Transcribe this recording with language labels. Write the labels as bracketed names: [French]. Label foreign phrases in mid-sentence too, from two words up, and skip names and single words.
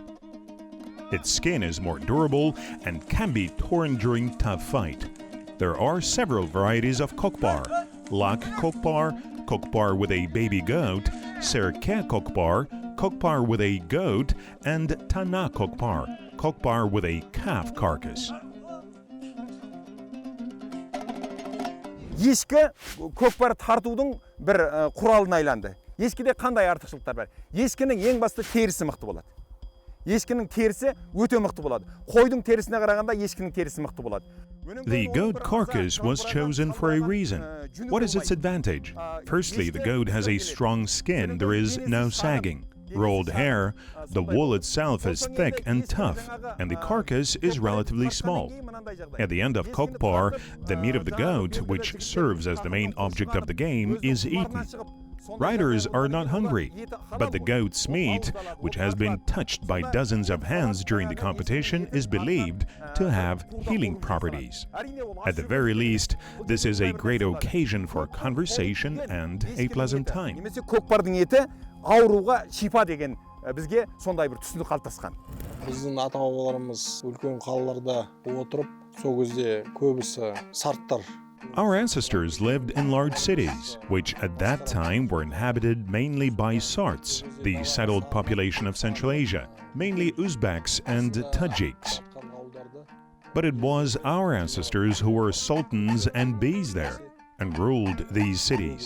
[English] Its skin is more durable and can be torn during tough fight. There are several varieties of Kokpar: Lak Kokpar, Kokpar with a baby goat, Sirke Kokpar, Kokpar with a goat, and Tana Kokpar, Kokpar with a calf carcass. [Kazakh] Ешкі көкпар тартудың бір құралына айланды. Ешкіде қандай артықшылықтар бар? Ешкінің ең басты терісі мықты болады. Ешкінің терісі өте мықты болады. Қойдың терісіне қарағанда ешкінің терісі мықты болады. [English] The goat carcass was chosen for a reason. What is its advantage? Firstly, the goat has a strong skin. There is no sagging. Rolled hair, the wool itself is thick and tough, and the carcass is relatively small. At the end of Kokpar, the meat of the goat, which serves as the main object of the game, is eaten. Riders are not hungry, but the goat's meat, which has been touched by dozens of hands during the competition, is believed to have healing properties. At the very least, this is a great occasion for conversation and a pleasant time. [Kazakh] Ауруға шипа деген бізге сондай бір түсінік қалыптасқан. Біздің ата-бабаларымыз үлкен қалаларда отырып, сол кезде көбісі сарттар [English] Our ancestors lived in large cities, which at that time were inhabited mainly by Sarts, the settled population of Central Asia, mainly Uzbeks and Tajiks. But it was our ancestors who were sultans and beys there and ruled these cities.